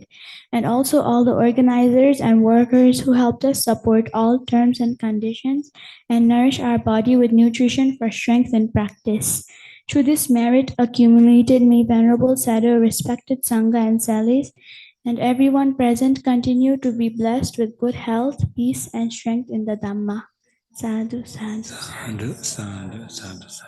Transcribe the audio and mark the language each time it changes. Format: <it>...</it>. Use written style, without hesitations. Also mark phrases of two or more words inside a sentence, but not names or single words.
<en>And also all the organizers and workers who helped us support all terms and conditions and nourish our body with nutrition for strength and practice. Through this merit accumulated, may Venerable Sayadaw, respected Sangha and Salis, and everyone present continue to be blessed with good health, peace, and strength in the Dhamma.</en> <pi>Sadhu, sadhu, sadhu. Sadhu, sadhu, sadhu, sadhu.</pi>